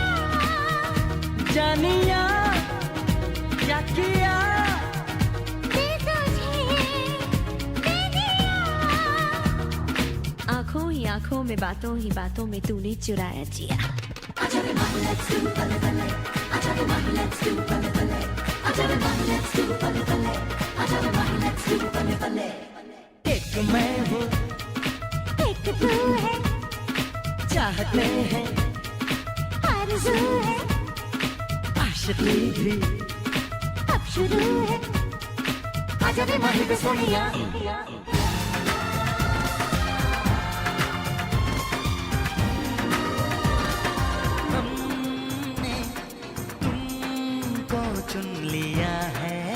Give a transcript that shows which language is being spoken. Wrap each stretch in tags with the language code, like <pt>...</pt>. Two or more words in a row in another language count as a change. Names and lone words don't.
<hi>जानिया क्या किया दे तुझे दे दिया। आंखों ही आंखों में, बातों ही बातों में तूने चुराया जिया। आजा रे माही</hi> <en>let's do</en> <hi>बल्ले बल्ले, आजा रे माही</hi> <en>let's do</en> <hi>बल्ले बल्ले, आजा रे माही</hi> <en>let's do</en> <hi>बल्ले बल्ले, आजा रे माही</hi> <en>let's do</en> <hi>बल्ले बल्ले। एक मैं हूँ एक तू है, चाहते हैं आरज़ू है, आशिकी भी अब शुरू है। आजा रे माही के सोनिया। हमने तुमको चुन लिया है,</hi>